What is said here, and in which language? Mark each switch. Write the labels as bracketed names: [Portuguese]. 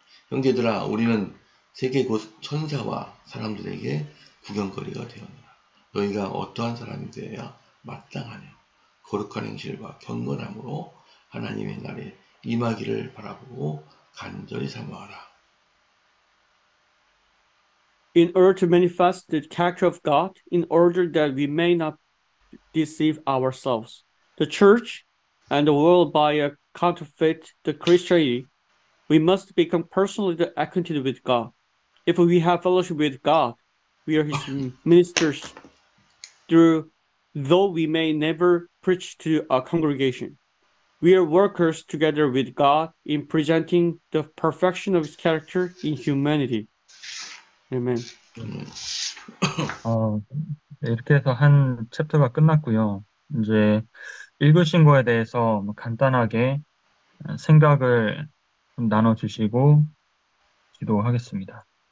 [Korean] 형제들아, 우리는 세계 곳 천사와 사람들에게 구경거리가 되었노라. 너희가 어떠한 사람이 되어야 마땅하며 거룩한 행실과 경건함으로 하나님의 날에 임하기를 바라보고 간절히 사모하라. [English] In order to manifest the character of God, in order that we may not deceive ourselves, the church and the world by a counterfeit the Christianity, we must become personally acquainted with God. If we have fellowship with God, we are his ministers though we may never preach to a congregation. We are workers together with God in presenting the perfection of his character in humanity. Amen. [Korean] 이렇게 해서 한 챕터가 끝났고요. 이제 읽으신 거에 대해서 간단하게 생각을 좀 나눠주시고 기도하겠습니다.